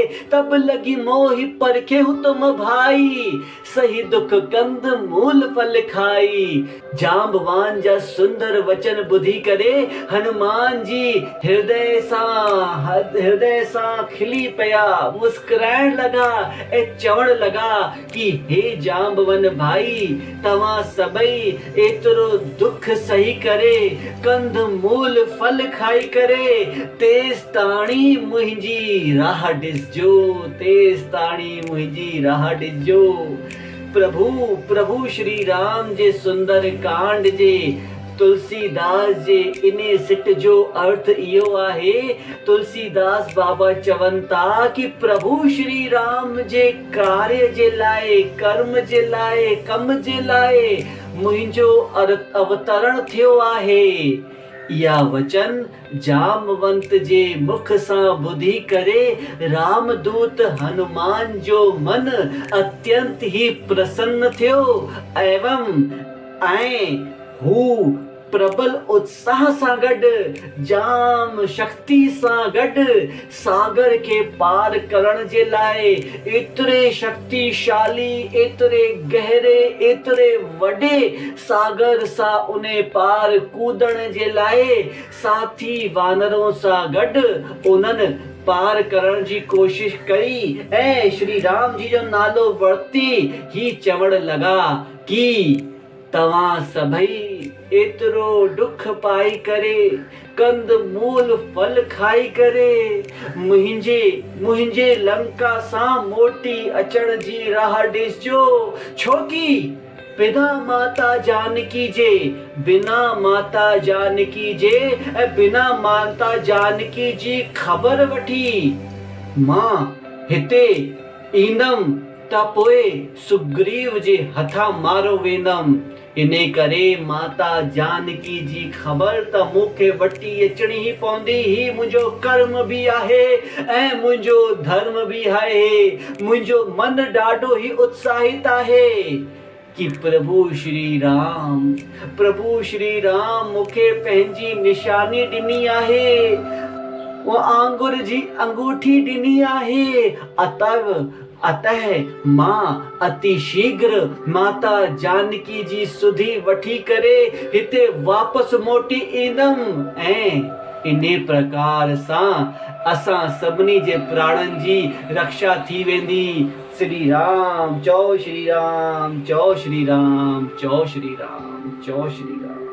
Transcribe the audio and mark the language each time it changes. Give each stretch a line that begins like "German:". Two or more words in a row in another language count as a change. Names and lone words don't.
Awadhi: तब लगी मोहि परखेहु तुम भाई, सही दुख कंद मूल फल खाई।
Sindhi: जाम्बवान जा सुंदर वचन बुद्धि करे, हनुमान जी हृदय सा खिली पया। मुस्कुराण लगा ए चवण लगा कि हे जाम्बवन भाई, तव्हां सभई एतरो दुख सही करे, कंद मूल फल खाई करे। तेज ताणी मुंहिंजी राह ॾिसजो, तेज ताणी मुंहिंजी राह ॾिसजो। प्रभु श्री राम जे सुंदर कांड जे तुलसीदास जे इने सिट जो अर्थ इहो आहे। तुलसीदास बाबा चवनि था कि प्रभु श्री राम जे कार्य जे लाइ, कर्म जे लाइ, कम जे लाइ मुंहिंजो अवतरण थियो आहे। या वचन जामवंत जे मुख सां ॿुधी करे रामदूत हनुमान जो मन अत्यंत ही प्रसन्न थियो ऐं हू प्रबल उत्साह सां गॾु, जाम शक्ति सां गॾु सागर के पार करण जे लाइ एतिरे शक्तिशाली, एतिरे गहरे, एतिरे वॾे सागर सां उन्हें पार कूदण जे लाइ साथी वानरों सां गॾु उन्हनि पार करण जी कोशिश कई ऐं श्री राम जी जो नालो वरती ही चवण लगा कि तव्हां सभई एतिरो दुख पाई करे, कंद मूल फल खाई करे मुंहिंजे लंका सां मोटी अचण जी राह ॾिसजो। छोकी बिना माता जानकी जे ऐं बिना माता जानकी जी ख़बर वठी मां हिते ईंदमि त पोइ सुग्रीव जे हथां मारो वेंदमि। इने करे माता जानकी जी ख़बर त मूंखे वठी अचणी ही पवंदी। ही मुंहिंजो कर्म भी आहे ऐं मुंहिंजो धर्म भी आहे। मुंहिंजो मन ॾाढो ही उत्साहित आहे कि प्रभु श्री राम मूंखे पंहिंजी निशानी ॾिनी आहे, वो आंगुर जी अंगूठी ॾिनी आहे। अतः मां अति शीघ्र माता जानकी जी सुधी वठी करे हिते वापस मोटी ईंदमि ऐं इने प्रकार सां असां सभिनी जे प्राणनि जी रक्षा थी वेंदी। श्री राम, जय श्री राम, जय श्री राम, जय श्री राम, जय श्री राम।